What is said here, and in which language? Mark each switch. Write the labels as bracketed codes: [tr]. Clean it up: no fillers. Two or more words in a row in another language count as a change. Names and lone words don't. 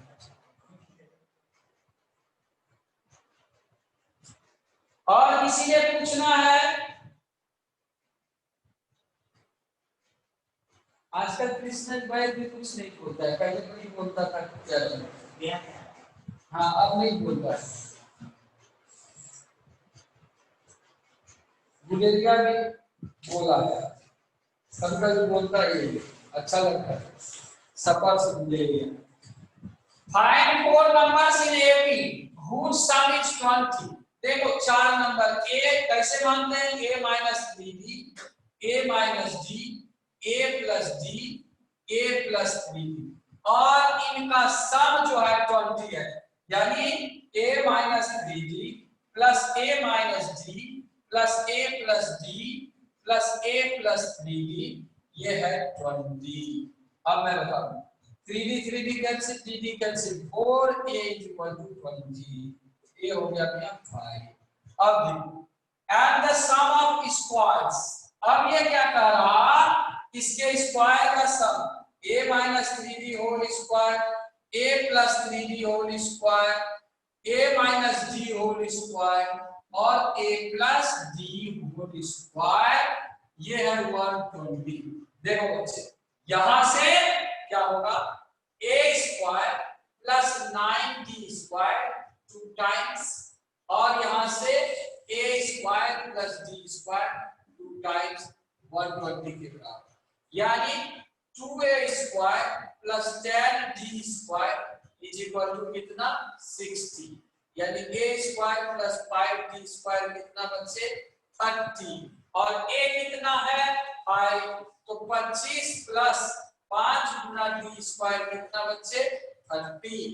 [hi] और किसी ने पूछना है, आजकल कृष्ण भाई भी कुछ नहीं बोलता है, पहले तो नहीं बोलता था क्या। हाँ अब नहीं बोलता। गुलेरिया भी बोला है, कभी बोलता है, अच्छा लगता है सफर से गुलेरिया। [en] फाइंड 4 numbers in AP whose sum is 20। [hi] देखो 4 नंबर a कैसे मानते हैं, [en] a minus 3b, a minus d, a plus d, a plus 3b, [hi] और इनका सम जो है 20 है, यानी [en] a minus 3d plus a minus d plus a plus d plus a plus 3b, [hi] ये है 20। अब मैं बताऊं 3d कैंसिल, 3d कैंसिल, 4a [en] equal to [hi] 20, ये हो गया अपना 5। अब देखो [en] and the sum of squares, [hi] अब ये क्या कह रहा, इसके स्क्वायर का सम [en] a minus 3d whole square, a plus 3d whole square, a minus d whole square और a plus d whole square, [hi] ये है 120। देखो बच्चे यहां से क्या होगा, [en] a square plus 9d square 2 times, [hi] और यहां से [en] a square plus d square 2 times [hi] 120 के बराबर, यानी [en] 2a square plus 10d square is equal to [hi] कितना 60, यानी [en] a square plus 5d square [hi] कितना बच्चे 30, और a कितना है 5, तो 25 प्लस 5 गुना d स्क्वायर कितना बच्चे 30।